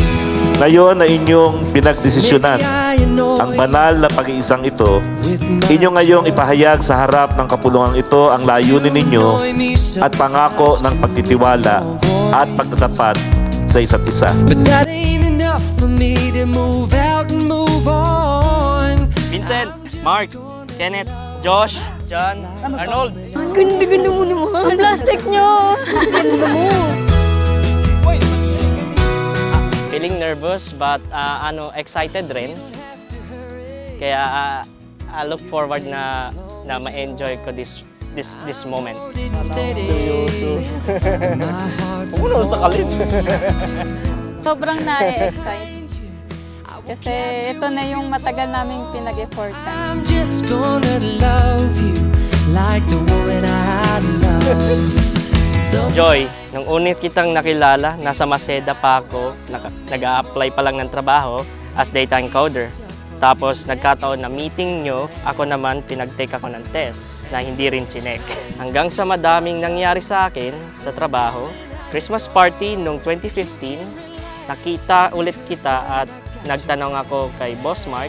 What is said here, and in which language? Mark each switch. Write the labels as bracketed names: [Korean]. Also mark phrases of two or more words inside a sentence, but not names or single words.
[Filipino] Ngayon na inyong pinagdesisyonan ang banal na pag-iisang ito, inyo ngayong ipahayag sa harap ng kapulungang ito ang layunin ninyo at pangako ng pagtitiwala at pagtatapat sa isa't isa. Vincent, Mark, Kenneth, Josh, John, Arnold. Ang ganda-ganda mo naman. Ang plastic nyo. Ang ganda mo. [English] Feeling nervous but excited rin. [Filipino] Kaya [English] I look forward [Filipino] na ma-enjoy ko [English] this moment. Umuno sa kalin. [Filipino] Sobrang na-excite. Kasi ito na yung matagal naming pinag-effortan. [English] I'm just gonna love you like the woman I love. [Filipino] Joy, nung unit kitang nakilala, nasa Maseda pa ako, nag-a-apply pa lang ng trabaho [English] as data encoder. [Filipino] Tapos nagkataon na meeting nyo, ako naman pinag-take ako ng test na hindi rin chinek. Hanggang sa madaming nangyari sa akin sa trabaho, [English] Christmas party [Filipino] nung 2015, nakita ulit kita at nagtanong ako kay Boss Mark.